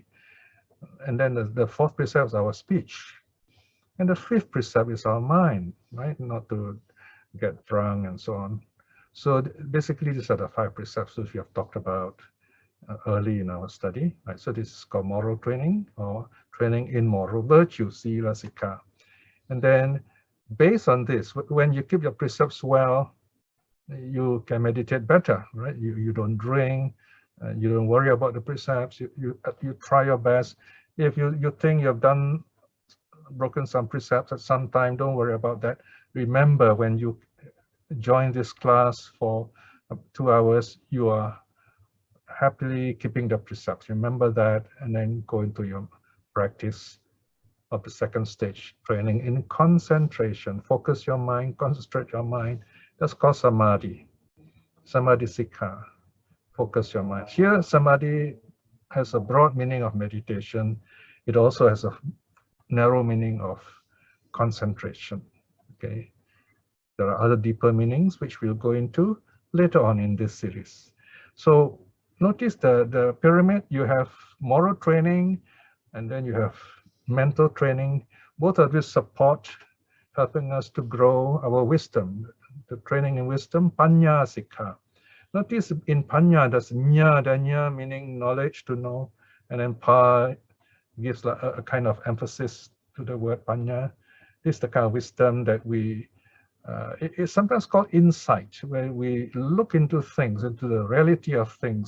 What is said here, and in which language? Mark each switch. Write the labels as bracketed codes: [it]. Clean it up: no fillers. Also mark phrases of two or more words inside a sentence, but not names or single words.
[en] And then the 4th precept is our speech. And the 5th precept is our mind, right? Not to get drunk and so on. So basically, these are the 5 precepts which we have talked about early in our study, right? So this is called moral training, or training in moral virtue, [pi] sila sikha. [en] And then based on this, when you keep your precepts well, you can meditate better, right? You don't drink, you don't worry about the precepts, you try your best. If you think you've broken some precepts at some time, don't worry about that. Remember, when you join this class for 2 hours, you are happily keeping the precepts. Remember that, and then go into your practice of the 2nd stage, training in concentration. Focus your mind, concentrate your mind. That's called samadhi. [pi] Samadhi sikha. [en] Focus your mind. Here, samadhi has a broad meaning of meditation. It also has a narrow meaning of concentration. Okay. There are other deeper meanings which we'll go into later on in this series. So notice the pyramid. You have moral training, and then you have mental training. Both of these support helping us to grow our wisdom. The training in wisdom, [pi] panya sikha. [en] Notice in panya, there's nya, danya, meaning knowledge, to know, and then pa gives a kind of emphasis to the word panya. This is the kind of wisdom that it's sometimes called insight, where we look into things, into the reality of things.